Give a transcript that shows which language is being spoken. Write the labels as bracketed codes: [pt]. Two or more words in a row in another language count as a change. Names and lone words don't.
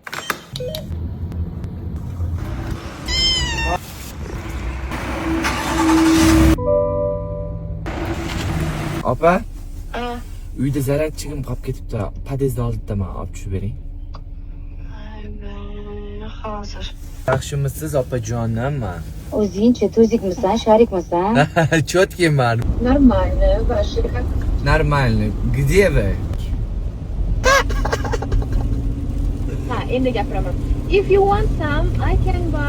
[uz] Opa? Uyda zaryadchigim qolib ketibdi. Podyezdni oldidaman, olib tushib bering. Hozir. Yaxshimisiz opajonim? O'zingchi tuzikmisan, sharikmisan? Cho'tkiman. [ru] Нормально, ваши как? Нормально. Где вы? [uz] Ha, endi gapiraman. [en] If you want some, I can buy.